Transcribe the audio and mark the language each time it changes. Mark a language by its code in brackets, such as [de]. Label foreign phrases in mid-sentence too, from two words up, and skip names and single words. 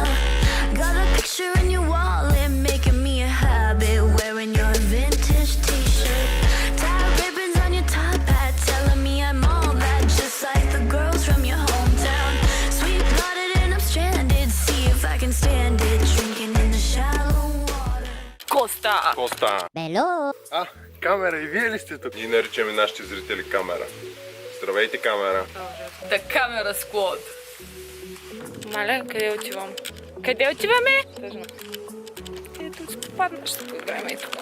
[en] Got a picture in your wallet, making me a habit, wearing your vintage t-shirt. Tie ribbons on your top hat, telling me I'm all that, just like the girls from your hometown. Sweet-blooded and I'm stranded, see if I can stand it, drinking in the shallow water. [bg] Коста! Коста. Бело! Камера, и вие ли сте тук? Ние наричаме нашите зрители камера. Здравейте, камера. [en] The Camera Squad. [bg] Маля, къде отивам? Къде отиваме? Тъжно. Ето ще попаднеш тук време и това.